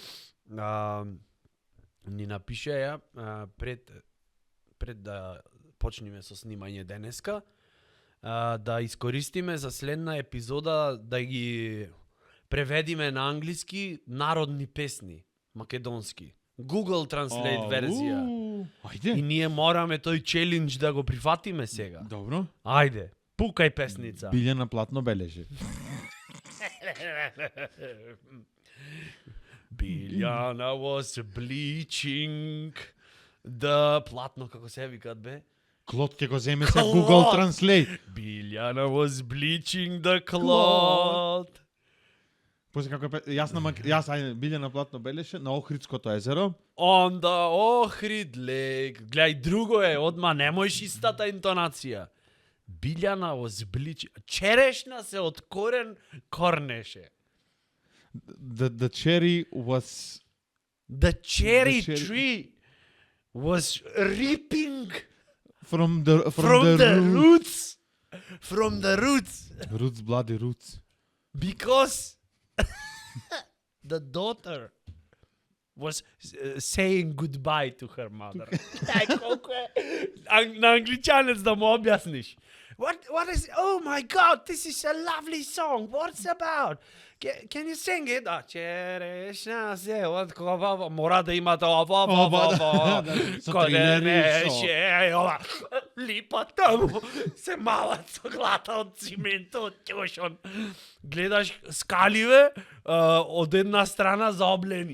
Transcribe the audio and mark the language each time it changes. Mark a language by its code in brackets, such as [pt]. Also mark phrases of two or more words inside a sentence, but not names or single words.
[mk] Ни напише ја пред да почнеме со снимање денеска, да искористиме за следна епизода да ги преведиме на англиски народни песни, македонски. Google Translate верзија. Ајде. И ние мораме тој челендж да го прифатиме сега. Добро. Ајде, пукај песница. Билјана платно бележи. [en] Biljana was bleaching the [mk] платно како се викат бе. Клод ќе го земе се Google Translate. [en] Biljana was bleaching the cloth. [mk] После како јас ајде Билјана платно белеше на Охридското езеро. [en] On the Ohrid Lake. [mk] Гледај, друго е, одма немојш истата интонација. [en] Biljana was bleaching. [mk] Черешна се од корнеше. [en] The cherry was The cherry The cherry- tree was ripping from the roots. From the roots. Roots, bloody roots. Because the daughter was saying goodbye to her mother. [mk] На англичанец да му објасниш. [en] What is? Oh my God! This is a lovely song. What's about? Can you sing it? [mk] Черешна се откова. Мора да има тоа. Коренеше. Липата му се малат со глата од цимент, од ќошон. Гледаш скаливе од една страна заоблени.